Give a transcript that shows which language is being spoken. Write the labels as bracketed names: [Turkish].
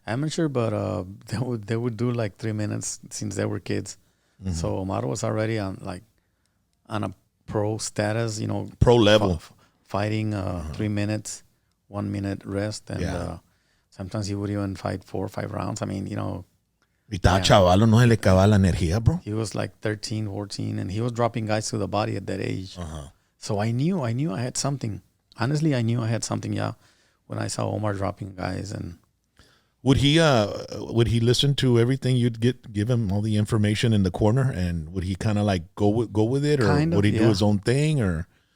[English] Amateur, but they would do like 3 minutes since they were kids. So Omar was already on a pro status, Pro level. Fighting 3 minutes, 1 minute rest, and sometimes he would even fight 4 or 5 rounds. I mean, [Spanish] Y estaba chavalo, no se le acababa la energía, bro. [English] He was like 13, 14, and he was dropping guys to the body at that age. So I knew I had something. Honestly, I knew I had something, when I saw Omar dropping guys. And would he listen to everything you'd give him all the information in the corner, and would he kind of like go with it, or would he do his own thing, or